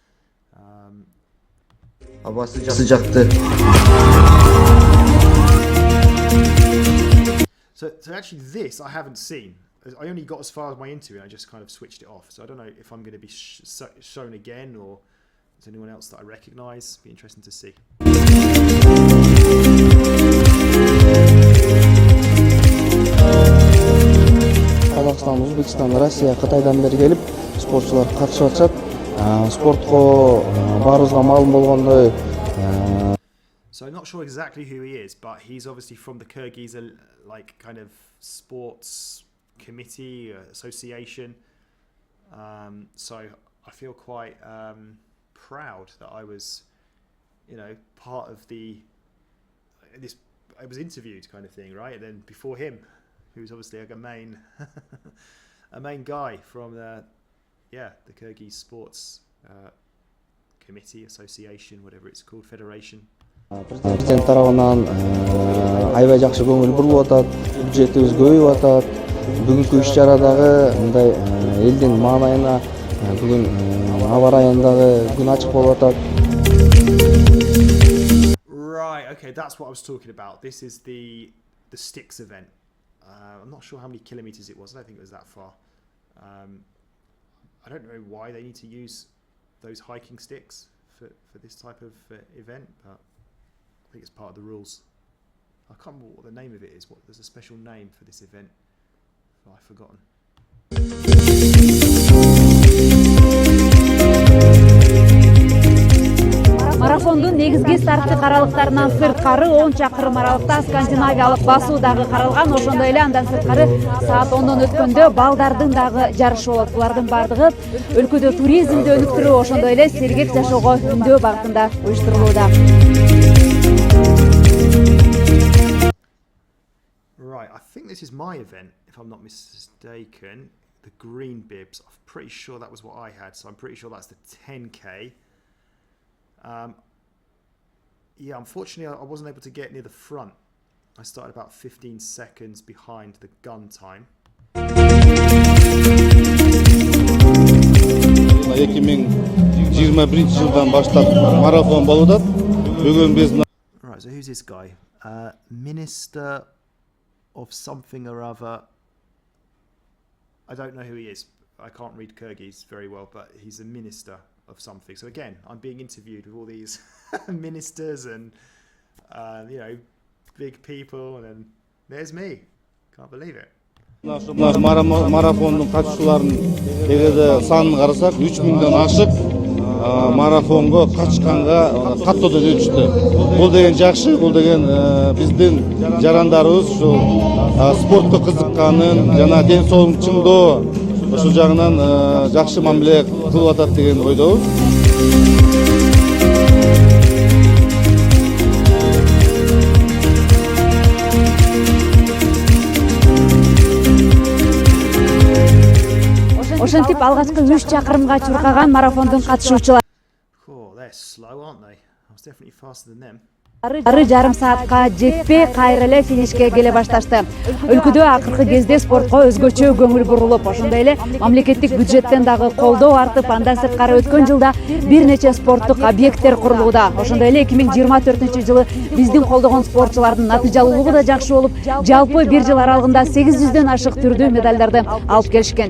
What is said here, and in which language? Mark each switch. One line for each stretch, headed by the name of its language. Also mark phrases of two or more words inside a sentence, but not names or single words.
Turkish: Hava sıcaktı.
English: So actually this I haven't seen. I only got as far as my interview and I just kind of switched it off. So I don't know if I'm going to be shown again or is anyone else that I recognise. Be interesting to see.
Kazakh: Қазақстан, Өзбекстан, Россия, Қытайдан бері келіп, спортшылар қатысып жатышат.
Kyrgyz: Спортқа барыбызға маалым болгондой.
English: So I'm not sure exactly who he is, but he's obviously from the Kyrgyz kind of sports committee association. So I feel quite proud that I was, part of this. I was interviewed, kind of thing, right? And then before him, who's obviously like a main guy from the Kyrgyz sports committee, association, whatever it's called, federation.
Kyrgyz: Президент тарабынан аябай жакшы көңүл бурулуп атат, бюджетибиз көбөйүп атат. Бүгүнкү иш-чарадагы мындай элдин маанайына бүгүн аба ырайындагы күн ачык болуп атат.
English: Right, okay, that's what I was talking about. This is the Sticks event. I'm not sure how many kilometers it was. I don't think it was that far. I don't know why they need to use those hiking sticks for this type of event, but I think it's part of the rules. I can't remember what the name of it is. There's a special name for this event. Oh, I've forgotten.
Kyrgyz: Марафондун негизги старттык аралыктарынан сырткары 10 чакырым аралыкта скандинавиялык басуу дагы каралган. Ошондой эле андан сырткары саат 10дон өткөндө балдардын дагы жарышы болот. Булардын бардыгы өлкөдө туризмди өнүктүрүү, ошондой эле сергек жашоого үндөө багытында уюштурулууда.
English: Right, I think this is my event, if I'm not mistaken. The green bibs. I'm pretty sure that was what I had, so I'm pretty sure that's the 10k. Yeah, unfortunately, I wasn't able to get near the front. I started about 15 seconds behind the gun time.
Kyrgyz: 2021 жылдан баштап марафон болуп атат. Бүгүн биз
English: Right, so who's this guy? Minister of something or other. I don't know who he is. I can't read Kyrgyz very well, but he's a minister of something. So again, I'm being interviewed with all these ministers and big people, and then there's me. Can't believe it.
Kyrgyz: марафондун катышууларынын эгерде санын карасак 3000ден ашык марафонго катышканга каттоодо жүрүштү. Бул деген жакшы, бул деген биздин жарандарыбыз ушул спортко кызыкканын жана ден соолугун чыңдоо ошол жагынан жакшы мамиле кылып атат деген ойдобуз. Ошентип алгачкы 3 чакырымга чуркаган марафондун катышуучулары
English: Cool, they're slow, aren't they? I was definitely faster than them.
Kyrgyz: жарым саатка жетпей кайра эле финишке келе башташты. Өлкөдө акыркы кезде спортко өзгөчө көңүл бурулуп, ошондой эле мамлекеттик бюджеттен дагы колдоо артып, андан сырткары өткөн жылда бир нече спорттук объекттер курулууда. Ошондой эле 2024-жылы биздин колдогон спортчулардын натыйжалуулугу да жакшы болуп, жалпы бир жыл аралыгында 800дөн ашык түрдүү медалдарды алып келишкен.